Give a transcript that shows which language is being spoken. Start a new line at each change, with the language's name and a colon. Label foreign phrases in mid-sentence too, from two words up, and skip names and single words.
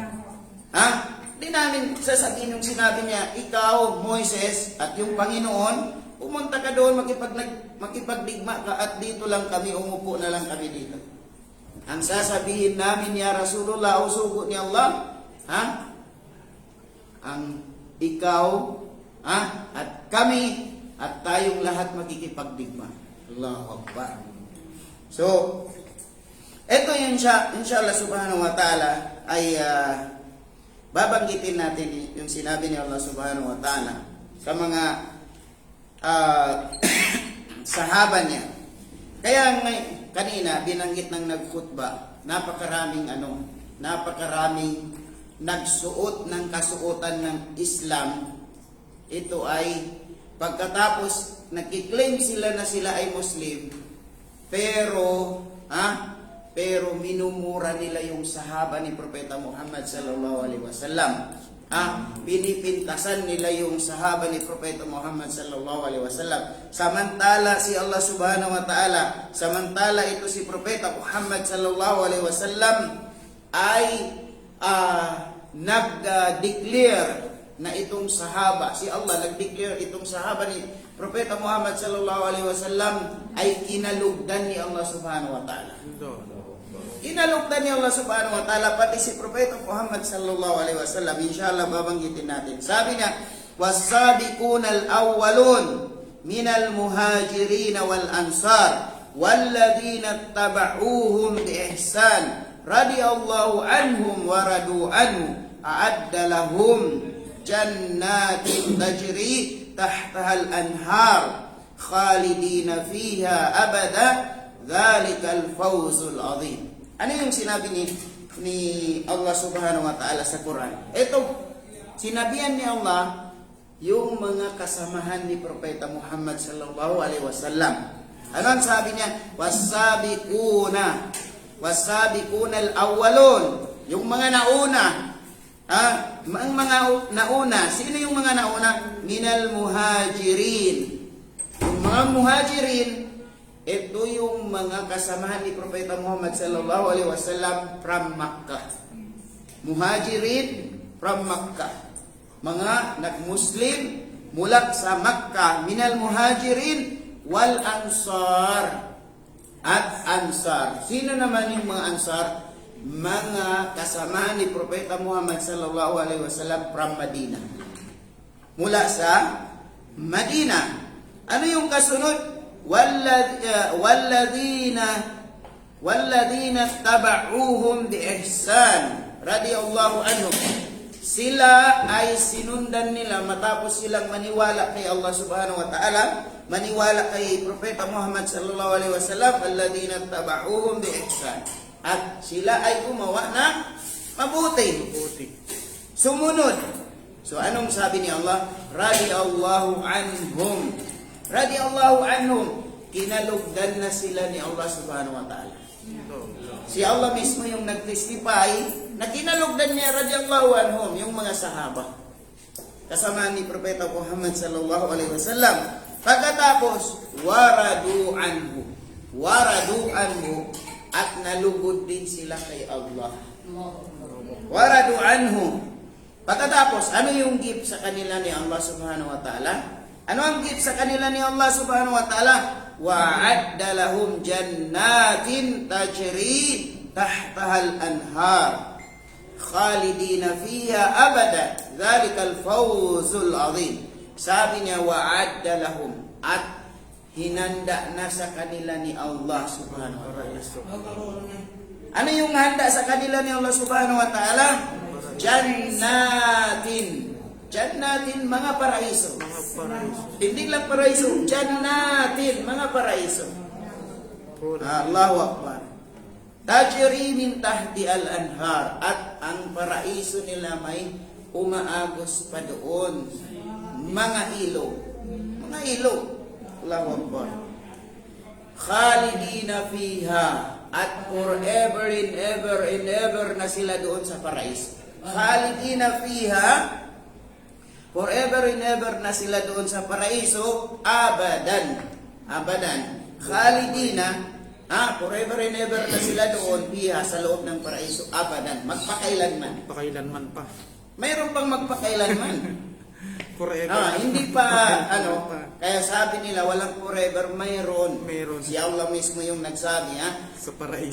Filipino: Hindi namin sasabihin yung sinabi niya, ikaw, Moises, at yung Panginoon, pumunta ka doon, makipagdigma ka, at dito lang kami, umupo na lang kami dito. Ang sasabihin namin,
Arabic: يا رسول الله,
Filipino: o sugo ni Allah, ang ikaw, at kami, at tayong lahat makikipagdigma.
Arabic: الله أكبر.
Filipino: So, ito yun
Arabic: إن شاء الله سبحانه وتعالى
Filipino: ay babanggitin natin yung sinabi ni Allah
Arabic: سبحانه وتعالى
Filipino: sa mga sahaba niya. Kaya kanina binanggit ng nagkhutba, napakaraming nagsuot ng kasuotan ng Islam. Ito ay pagkatapos nagki-claim sila na sila ay Muslim, pero minumura nila yung sahaba ni Propeta Muhammad
Arabic: صلى الله عليه وسلم.
Filipino: Pinipintasan nila yung sahaba ni Propeta Muhammad
Arabic: صلى الله عليه وسلم.
Filipino: Samantala si Allah
Arabic: سبحانه وتعالى,
Filipino: samantala ito si Propeta Muhammad
Arabic: صلى الله عليه وسلم
Filipino: ay nag-declare na itong sahaba, si Allah nag-declare itong sahaba ni Propeta Muhammad
Arabic: صلى الله عليه وسلم
Filipino: ay kinalugdan ni Allah
Arabic: سبحانه وتعالى.
Filipino: Kinalugdan ni Allah
Arabic: سبحانه وتعالى
Filipino: pati si Propeta Muhammad
Arabic: صلى الله عليه وسلم.
Filipino: Inshallah babanggitin natin. Sabi niya,
Arabic: والسابقون الأولون من المهاجرين والأنصار والذين اتبعوهم بإحسان رضي الله عنهم ورضوا عنه وأعد لهم جنات تجري تحتها الأنهار خالدين فيها أبدا ذلك الفوز العظيم.
Filipino: Ano yung sinabi ni Allah
Arabic: سبحانه وتعالى
Filipino: sa Quran? Ito, sinabihan ni Allah yung mga kasamahan ni Propeta Muhammad
Arabic: صلى الله عليه وسلم.
Filipino: Ano ang sabi niya?
Arabic: والسابقون الأولون,
Filipino: yung mga nauna. Ang mga nauna, sino yung mga nauna?
Arabic: من المهاجرين.
Filipino: Yung mga muhajirin, ito yung mga kasamahan ni Propeta Muhammad
Arabic: صلى الله عليه وسلم
Filipino: from Makkah. Muhajirin from Makkah. Mga nag-Muslim mula sa Makkah,
Arabic: من المهاجرين والأنصار at ansar.
Filipino: Sino naman yung mga ansar? Mga kasamahan ni Propeta Muhammad
Arabic: صلى الله عليه وسلم
Filipino: from Madina. Mula sa Madina. Ano yung kasunod?
Arabic: والذين اتبعوهم بإحسان رضي الله عنهم.
Filipino: Sila ay sinundan nila matapos silang maniwala kay Allah
Arabic: سبحانه وتعالى,
Filipino: maniwala kay Propeta Muhammad
Arabic: صلى الله عليه وسلم الذين اتبعوهم بإحسان.
Filipino: At sila ay gumawa ng mabuti. Sumunod. So anong sabi ni Allah?
Arabic: رضي الله عنهم رضي الله عنهم.
Filipino: Kinalugdan na sila ni Allah
Arabic: سبحانه وتعالى.
Filipino: Si Allah mismo yung nag-testify na kinalugdan niya
Arabic: رضي الله عنهم,
Filipino: yung mga sahaba. Kasama ni Propeta Muhammad
Arabic: صلى الله عليه وسلم. Pagkatapos, ورضوا عنه,
Filipino: at nalugod din sila kay Allah.
Arabic: ورضوا عنه.
Filipino: Pagkatapos, ano yung gift sa kanila ni Allah
Arabic: سبحانه وتعالى?
Filipino: Ano ang gift sa kanila ni Allah
Arabic: سبحانه وتعالى? وأعد لهم جنات تجري تحتها الأنهار خالدين فيها أبدا ذلك الفوز العظيم.
Filipino: Sabi niya
Arabic: وأعد لهم,
Filipino: at hinanda na sa kanila ni Allah
Arabic: سبحانه وتعالى.
Filipino: Ano yung handa sa kanila ni Allah
Arabic: سبحانه وتعالى?
Filipino: Jannatin, mga paraiso. Hindi lang paraiso, jannatin, mga paraiso.
Arabic: الله أكبر تجري من تحت الأنهار,
Filipino: at ang paraiso nila may umaagos pa doon. Mga ilog.
Arabic: الله أكبر.
Filipino: Khalidina fiha, at
English: forever and ever
Filipino: na sila doon sa paraiso.
Arabic: خالدين فيها,
English: forever and ever
Filipino: na sila doon sa paraiso, abadan. Khalidina,
English: forever and ever
Filipino: na sila doon, fiha, sa loob ng paraiso, abadan, magpakailanman. Pakailanman pa. Mayroon pang magpakailanman. Forever. Hindi pa, kaya sabi nila, walang forever, mayroon. Si Allah mismo yung nagsabi, Sa paraiso.